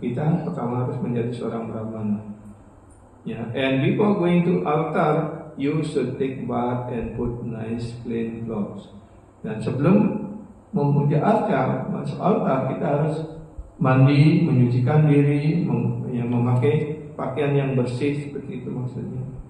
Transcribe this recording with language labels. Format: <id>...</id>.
<id>Kita pertama harus menjadi seorang Brahmana. Ya.</id> <en>And before going to altar, you should take bath and put nice clean clothes.</en> <id>Dan sebelum memuja altar, masuk altar, kita harus mandi, menyucikan diri, memakai pakaian yang bersih, seperti itu maksudnya.</id>